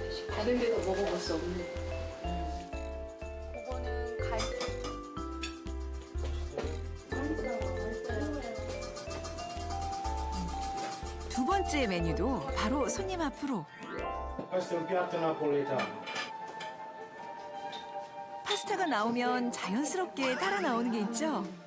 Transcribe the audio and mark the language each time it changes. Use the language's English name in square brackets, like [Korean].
[Korean] 다른 데서 먹어볼 수 없는. 그거는 두 번째 메뉴도 바로 손님 앞으로. [Italian] Questo è un piatto napoletano. [Korean] 파스타가 나오면 자연스럽게 따라 나오는 게 있죠.